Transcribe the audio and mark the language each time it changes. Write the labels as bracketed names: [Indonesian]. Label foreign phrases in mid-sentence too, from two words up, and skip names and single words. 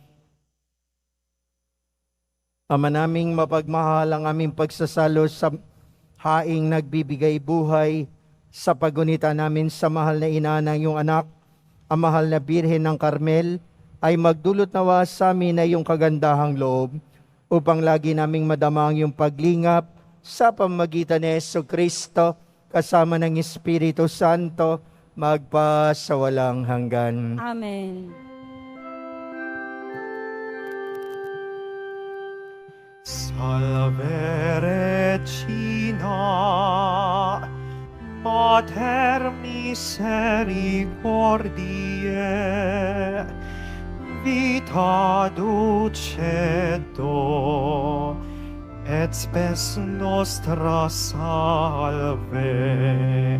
[Filipino] Ama naming mapagmahal, ang aming pagsasalo sa haing nagbibigay buhay sa pagunita namin sa mahal na ina ng iyong anak, ang mahal na Birhen ng Carmel, ay magdulot nawa sa amin na iyong kagandahang loob upang lagi naming madama ang iyong paglingap sa pamamagitan ni Jesucristo kasama ng Espiritu Santo magpa sa walang hanggan. Amen. [Latin] Salve Regina, Mater misericordiae, vita dulcedo, et spes nostra salve.